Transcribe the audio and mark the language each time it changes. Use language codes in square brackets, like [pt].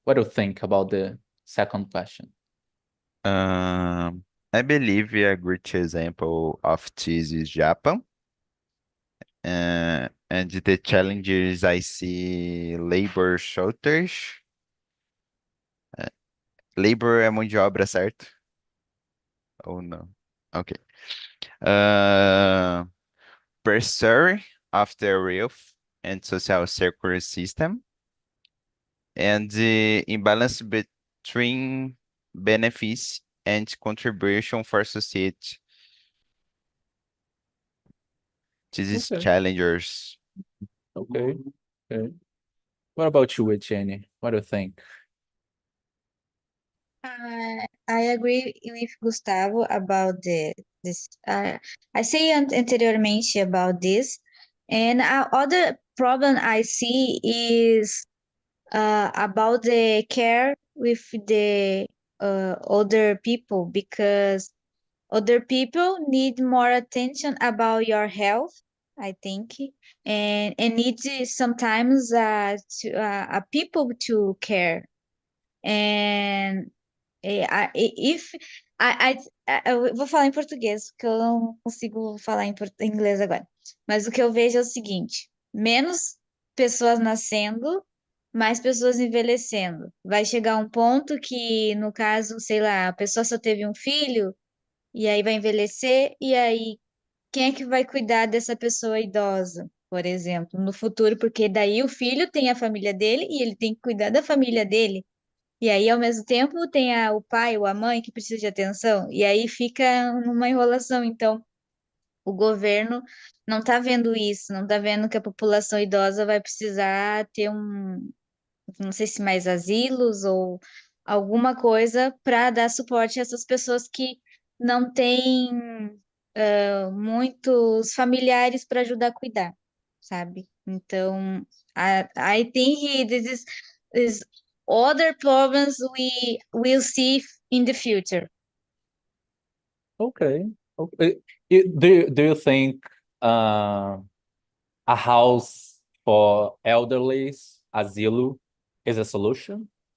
[en] What do you think about the second question? I believe a great example of this is Japan. And the challenges I see labor shortage. [pt] Labor é mão de obra, certo? Ou não? Ok. [en] Uh, Pressure of the youth and social security system and the imbalance between benefits and contribution for society. This is Okay, challengers. okay, okay. What about you, Etienne? What do you think? I agree with Gustavo about this. I say anteriormente about this, and other problem I see is about the care with the older people, because other people need more attention about your health, I think, and need sometimes a people to care. And if [pt] eu vou falar em português, porque eu não consigo falar em inglês agora. Mas o que eu vejo é o seguinte: menos pessoas nascendo, mais pessoas envelhecendo. Vai chegar um ponto que, no caso, sei lá, a pessoa só teve um filho, e aí vai envelhecer, e aí quem é que vai cuidar dessa pessoa idosa, por exemplo, no futuro? Porque daí o filho tem a família dele e ele tem que cuidar da família dele. E aí, ao mesmo tempo, tem o pai ou a mãe que precisa de atenção, e aí fica numa enrolação. Então, o governo não está vendo isso, não está vendo que a população idosa vai precisar ter não sei se mais asilos ou alguma coisa para dar suporte a essas pessoas que não têm muitos familiares para ajudar a cuidar, sabe? Então, [en] I think this is other problems we will see in the future. Okay. Okay. Do you think a house for elderly, asilo, is a solution?